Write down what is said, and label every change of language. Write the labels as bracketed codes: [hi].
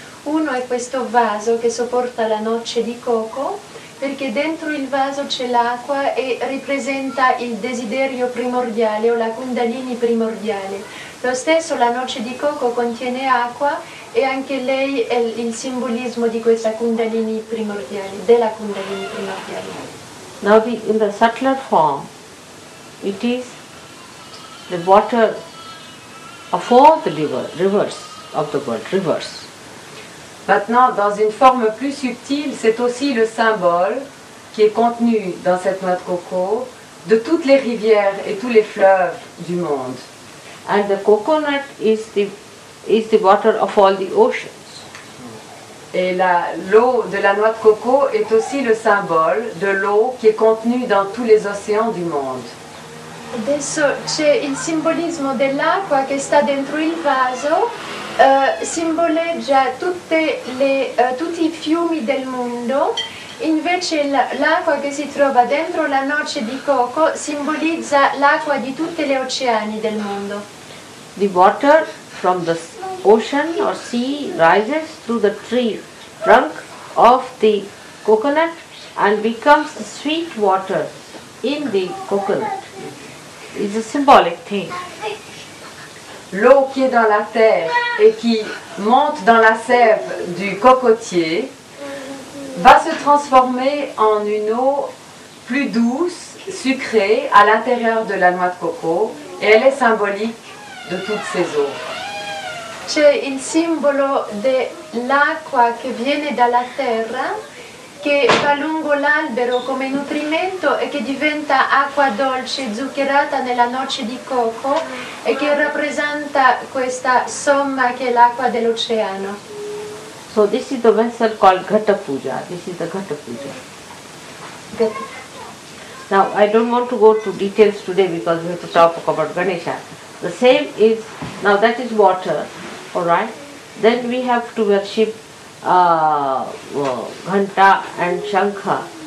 [it] Uno è questo vaso che sopporta la noce di coco, perché dentro il vaso c'è l'acqua e rappresenta il desiderio primordiale o la Kundalini primordiale. Lo stesso la noce di coco contiene acqua e anche lei è il simbolismo di questa Kundalini primordiale, della Kundalini primordiale. [en] Now in the subtler form, it is the water of all the rivers of the world, rivers. [fr] Maintenant, dans une forme plus subtile, c'est aussi le symbole qui est contenu dans cette noix de coco de toutes les rivières et tous les fleuves du monde. [en] And the coconut is the water of all the oceans. [fr] Et l'eau de la noix de coco est aussi le symbole de l'eau qui est contenue dans tous les océans du monde. [it] Adesso c'è il simbolismo dell'acqua che sta dentro il vaso, simboleggia tutti i fiumi del mondo, invece l'acqua che si trova dentro la noce di coco simbolizza l'acqua di tutti gli oceani del mondo. [en] The water from the ocean or sea rises through the trunk of the coconut and becomes the sweet water in the coconut. It's a symbolic thing. [fr] L'eau qui est dans la terre et qui monte dans la sève du cocotier va se transformer en une eau plus douce, sucrée, à l'intérieur de la noix de coco, et elle est symbolique de toutes ces eaux. [it] C'è il simbolo dell'acqua che viene dalla terra, che va lungo l'albero come nutrimento e che diventa acqua dolce zuccherata nella noce di coco e che rappresenta questa somma che è l'acqua dell'oceano. [en] So this is the vessel called Ghata Puja. This is the Ghata Puja. Now I don't want to go to details today because we have to talk about Ganesha. The same is, now that is water, alright, Then we have to worship Ghanta and Shankha.